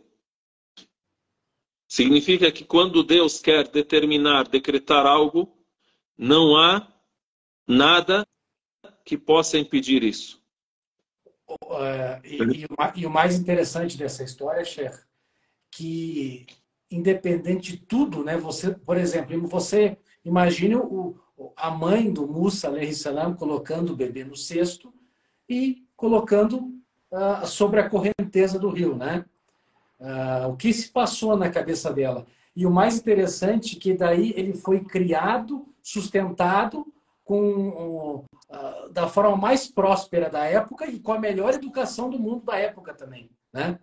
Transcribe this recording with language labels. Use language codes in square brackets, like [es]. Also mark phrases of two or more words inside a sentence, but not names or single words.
[pt] Significa que quando Deus quer determinar, decretar algo, não há nada que possa impedir isso. E o mais interessante dessa história, Sheikh, que independente de tudo, né? Você, por exemplo, você imagine a mãe do Musa, [ar] عليه السلام, [pt] colocando o bebê no cesto e colocando sobre a correnteza do rio, né? O que se passou na cabeça dela. E o mais interessante é que daí ele foi criado, sustentado da forma mais próspera da época e com a melhor educação do mundo da época também, né?